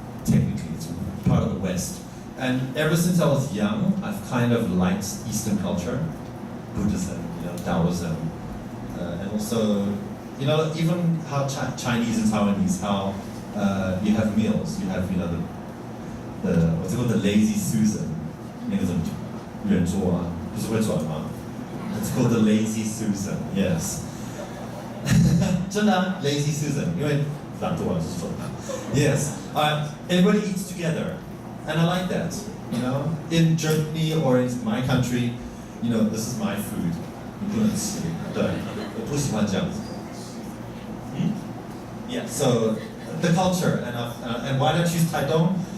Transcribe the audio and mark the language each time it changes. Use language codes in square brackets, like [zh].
[en] Technically, it's part of the West. And ever since I was young, I've kind of liked Eastern culture, Buddhism, Taoism, and also, even how Chinese and Taiwanese, how you have meals. You have, the what's it called, the lazy Susan. [zh] 那个怎么圆桌啊？不是会转吗？ [en] It's called the lazy Susan. Yes. [zh] 真的啊 lazy Susan， 因为懒惰是说的。 [en] Yes. Everybody eats together, and I like that. In Germany or in my country, this is my food. [zh] 你不能吃，对，我不喜欢这样子。 [en] Yeah. So the culture and why did I choose Taitung?